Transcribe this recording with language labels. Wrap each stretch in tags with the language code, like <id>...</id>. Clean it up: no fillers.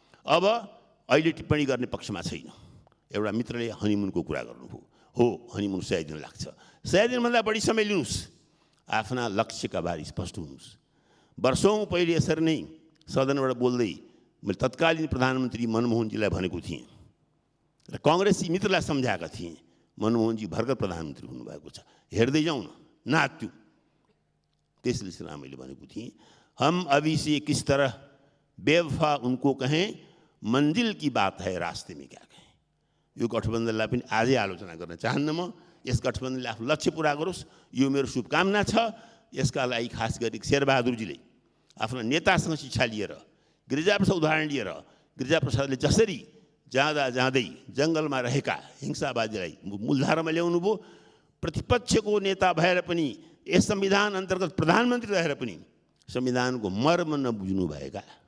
<ne>अब अहिले टिप्पणी गर्ने पक्षमा छैन। एउटा मित्रले हनीमुनको कुरा गर्नुभयो, हो हनीमुन 100 दिन लाग्छ। 100 दिनभन्दा बढी समय लिनुहोस्, आफ्ना लक्ष्यका बारे स्पष्ट हुनुहोस्। वर्षौं पहिले यसरी नै सदनबाट बोल्दै मैले तत्कालीन प्रधानमन्त्री मनमोहनजीलाई भनेको थिएँ र कांग्रेसी मित्रलाई सम्झाएका थिएँ, मनमोहनजी भर्खर प्रधानमन्त्री हुनुभएको छ, हेर्दै जाउँ न, नाच्यौँ।</ne> <hi>त्यस सिलसिलामा मैले भनेको थिएँ, हम अभी से किस तरह बेवफा उनको कहें, मंजिल की बात है रास्ते में क्या कहें।</hi> <ne>यो गठबन्धनलाई पनि आजै आलोचना गर्न चाहन्न म। यस गठबन्धनले आफ्नो लक्ष्य पुरा गरोस्, यो मेरो शुभकामना छ। यसका लागि खास गरी शेरबहादुरजीले आफ्ना नेतासँग शिक्षा लिएर, गिरिजाप्रसाद उदाहरण लिएर, गिरिजाप्रसादले जसरी जाँदा जाँदै जङ्गलमा रहेका हिंसावादीलाई मूलधारामा ल्याउनु भयो, प्रतिपक्षको नेता भएर पनि यस संविधान अन्तर्गत प्रधानमन्त्री रहेर पनि संविधानको मर्म नबुझ्नुभएका</ne>